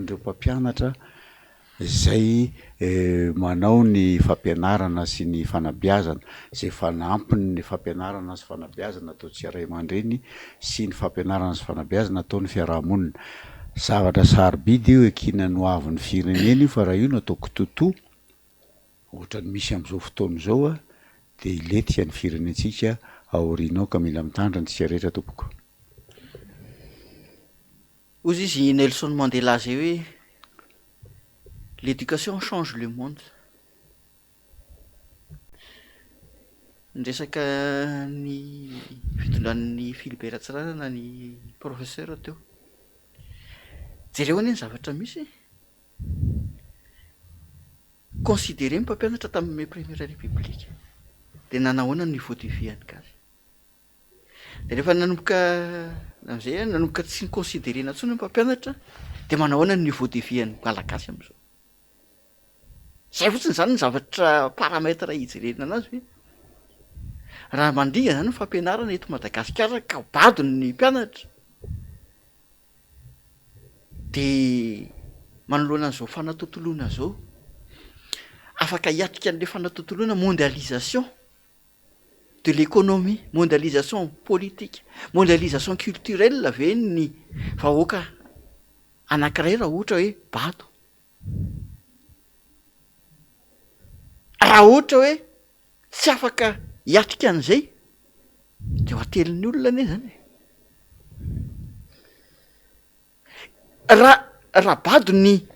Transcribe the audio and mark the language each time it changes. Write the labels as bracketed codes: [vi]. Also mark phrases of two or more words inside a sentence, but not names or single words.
[mg] ireo mpampianatra zay manao ny fampianarana sy ny fanabeazana zay fanampiny ny fampianarana sy fanabeazana ataotsika ray aman-dreny sy ny fampianarana sy fanabeazana ataon'ny fiarahamonina zavatra sarobidy io ekina no avin'ny firenena io fa raha io no ataoko totoa ohatra ny misy am'izao fotoana zao a de iletika ny firenentsika aorianao ka mila mitandra antsika rehetra tompoko ozy izy Nelson Mandela zay hoe [fr] l'éducation change le monde [mg] ny resaka ny fitondran'ny Philibert Ratsirana ny professeur teo jereo anie ny zavatra misy considéré mpampianatra tamin'ny [fr] première république [mg] de nanahoana ny [fr] niveau de vie [mg] any gasy de rehefa nanomboka am'izay nanomboka tsy ny considérena intsony mpampianatra de manahoana ny [fr] niveau de vie [mg] any malagasy am'izao zay fotsiny zany ny zavatra paramètre hijerena anazy hoe raha mandringa zany ny fampianarana eto Madagasikara ka badiny ny mpianatra de manoloana an'izao fanatontoloana zao afaka hiatrika an'le fanatontoloana [fr] mondialisation de l'économie mondialisation politique mondialisation culturelle [mg] ve ny vahoaka anankiray raha ohatra hoe bato raha ohatra hoe tsy afaka hiatrika an'izay de ho atelin'ny olona ane zany raha bado ny